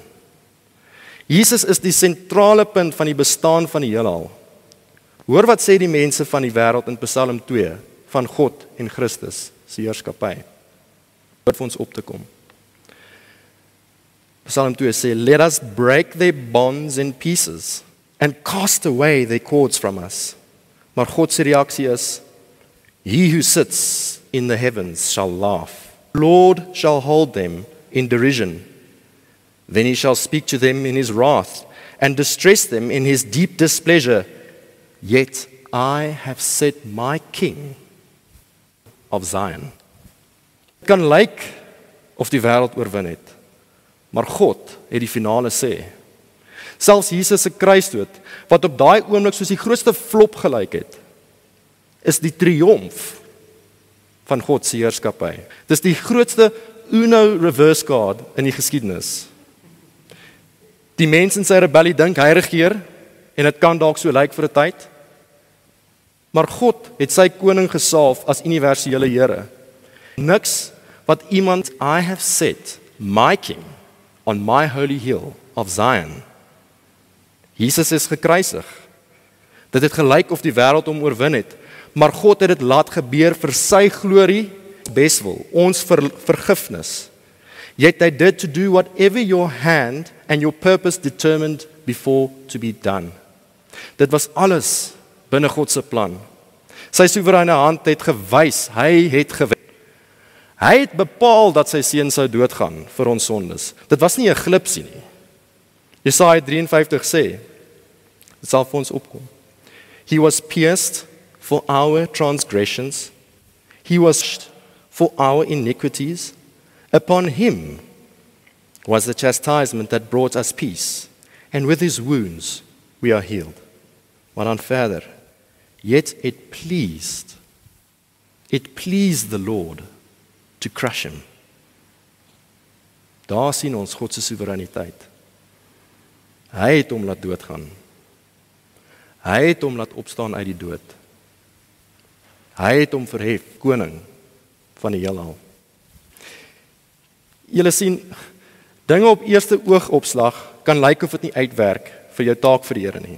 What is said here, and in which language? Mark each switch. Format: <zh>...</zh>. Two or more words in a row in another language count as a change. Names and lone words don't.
<af>Jesus is die sentrale punt van die bestaan van die heelal. Hoor wat sê die mense van die wêreld in Psalm 2 van God en Christus se heerskappy. Wat vir ons op te kom. Psalm 2 sê,</af> <en>"Let us break their bonds in pieces and cast away their cords from us."</en> <af>Maar God se reaksie is,</af> <en>"He who sits in the heavens shall laugh. Lord shall hold them in derision. Then he shall speak to them in his wrath and distress them in his deep displeasure. Yet I have set my king of Zion."</en> <af>Het kan lyk of die wêreld oorwin het, maar God het die finale sê. Selfs Jesus se kruisdood, wat op daai oomblik soos die grootste flop gelyk het, is die triomf van God se heerskappy. Dis die grootste</af> <en>Uno reverse card</en> <af>in die geskiedenis. Die mense in sy rebellie dink hy regeer en dit kan dalk so lyk vir 'n tyd. Maar God het sy koning gesalf as universele Here. Niks wat iemand,</af> <en>"I have set my king on my holy hill of Zion."</en> <af>Jesus is gekruisig. Dit het gelyk of die wêreld hom oorwin het, maar God het dit laat gebeur vir sy glorie, beswil, ons vergifnis.</af> <en>Yet they did to do whatever your hand and your purpose determined before to be done.</en> <af>Dit was alles binne God se plan. Sy soewereine hand het gewys, hy het gewen. Hy het bepaal dat sy seun sou doodgaan vir ons sondes. Dit was nie 'n glipsie nie. Jesaja 53 sê, dit sal vir ons opkom.</af> <en>He was pierced for our transgressions. He was crushed for our iniquities. Upon him was the chastisement that brought us peace, and with his wounds we are healed.</en> <af>Maar dan verder,</af> <en>yet it pleased the Lord to crush him.</en> <af>Daar sien ons God se soewereiniteit. Hy het hom laat doodgaan. Hy het hom laat opstaan uit die dood. Hy het hom verhef, koning van die heelal. Julle sien, dinge op eerste oogopslag kan lyk of dit nie uitwerk vir jou taak vir die Here nie.</af>